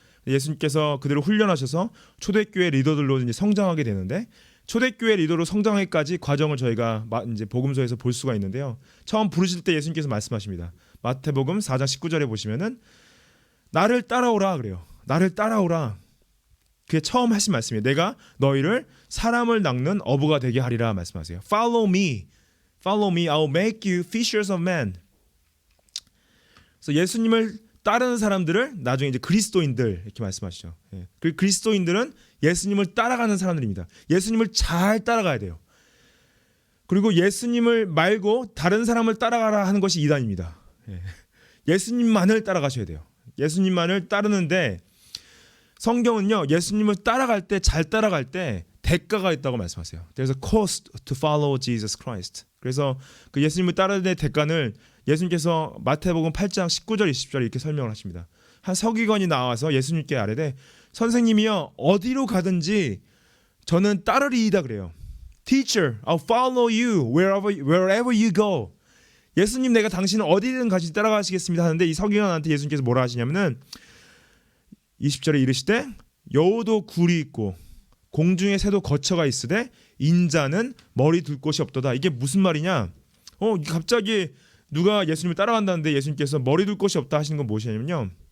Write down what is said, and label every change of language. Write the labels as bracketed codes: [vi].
[ko] 예수님께서 그들을 훈련하셔서 초대교회 리더들로 이제 성장하게 되는데 초대교회 리더로 성장하기까지 과정을 저희가 이제 복음서에서 볼 수가 있는데요. 처음 부르실 때 예수님께서 말씀하십니다. 마태복음 4장 19절에 보시면은 나를 따라오라 그래요. 나를 따라오라. 그게 처음 하신 말씀이에요. 내가 너희를 사람을 낚는 어부가 되게 하리라 말씀하세요. [en] Follow me, follow me. I'll make you fishers of men. [ko] 그래서 예수님을 따르는 사람들을 나중에 이제 그리스도인들 이렇게 말씀하시죠. 그 그리스도인들은 예수님을 따라가는 사람들입니다. 예수님을 잘 따라가야 돼요. 그리고 예수님을 말고 다른 사람을 따라가라 하는 것이 이단입니다. 예수님만을 따라가셔야 돼요. 예수님만을 따르는데 성경은요 예수님을 따라갈 때 잘 따라갈 때 대가가 있다고 말씀하세요. 그래서 [en] cost to follow Jesus Christ. [ko] 그래서 그 예수님을 따르는 데 대가를 예수님께서 마태복음 8장 19절 20절 이렇게 설명을 하십니다. 한 서기관이 나와서 예수님께 아뢰되 선생님이여 어디로 가든지 저는 따르리이다 그래요. [en] Teacher, I'll follow you wherever you go. [ko] 예수님 내가 당신은 어디든 같이 따라가시겠습니다 하는데 이 서기관한테 예수님께서 뭐라 하시냐면은 20절에 이르시되 여우도 굴이 있고 공중의 새도 거처가 있으되 인자는 머리 둘 곳이 없도다. 이게 무슨 말이냐? 갑자기 누가 예수님을 따라간다는데 예수님께서 머리 둘 곳이 없다 하시는 건 무엇이냐면요.